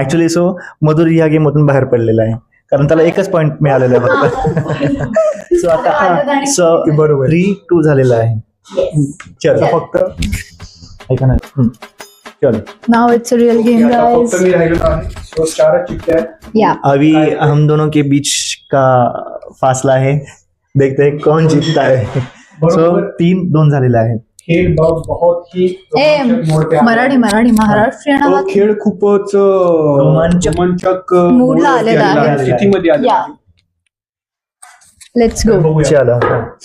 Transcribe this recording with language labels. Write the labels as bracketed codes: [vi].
[mr] Actually so मधुर या game मधून बाहेर पडलेला आहे कारण त्याला एकच पॉइंट मिळालेला आहे फक्त. सो आता सो बरोबर. 3-2 झालेला आहे. चल फक्त ऐका ना. चल [en] Now it's a real game, guys. [mr] फक्त मी राहिलो आहे. So, 4 चिठ्ठ्या आहेत. [en] Yeah. [hi] अभी हम दोनों के बीच का फासला है. देखते हैं कौन जीतता है. [mr] सो 3-2 झालेला आहे. खेळ बहुत ही रोमांचक मोड पे आहे. मराठी महाराष्ट्रीयन तो आहात. खेळ खूपच रोमांचक मूडला आलेला आहे. स्थितीमध्ये आलेला [en] Yeah. [mr] आहे. [en] Let's go. [mr] बघूया. चला.